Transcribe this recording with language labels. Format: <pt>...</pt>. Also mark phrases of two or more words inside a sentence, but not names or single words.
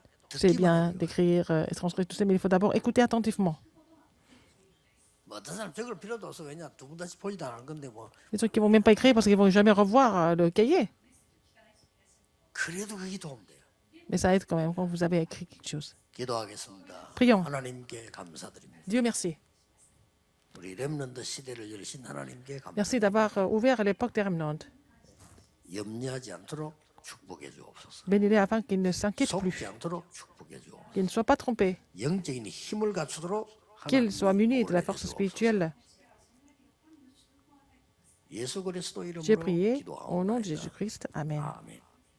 <fr>C'est</fr> <ko>듣기만</ko> <fr>bien</fr> <ko>해도</ko> <fr>d'écrire et transcrire tout ça, mais il faut d'abord écouter attentivement.</fr> <ko>뭐 어떤 사람 적을 필요도 없어. 왜냐 두 분 다시 보지도 않을 건데 뭐</ko> <fr>Les gens qui ne vont même pas écrire parce qu'ils ne vont jamais revoir le cahier.</fr> <ko>그래도 그게 도움돼요.</ko> <fr>Mais ça aide quand même quand vous avez écrit quelque chose.</fr> <ko>기도하겠습니다.</ko> <fr>Prions.</fr> <ko>하나님께 감사드립니다.</ko> <fr>Dieu merci.</fr> <ko>우리 렘넌트 시대를 열신 하나님께 감사.</ko> <fr>Merci d'avoir ouvert l'époque des remnants.</fr> <ko>염려하지 않도록 축복해 주옵소서.</ko> <fr>Bénis-les afin qu'ils ne s'inquiètent plus,</fr> <ko>속지 않도록 축복해 주옵소서.</ko> <fr>qu'ils ne soient pas trompés,</fr> <ko>영적인 힘을 갖추도록</ko> <fr>qu'ils soient munis de la</fr> <ko>하나님</ko> <fr>force</fr> <ko>보호해</ko> <fr>spirituelle.</fr> <ko>주옵소서. 예수 그리스도</ko> <fr>J'ai</fr> <ko>이름으로</ko> <fr>prié au nom de</fr> <ko>기도하옵나이다.</ko> <fr>Jésus-Christ. Amen.</fr> <ko>아멘.</ko>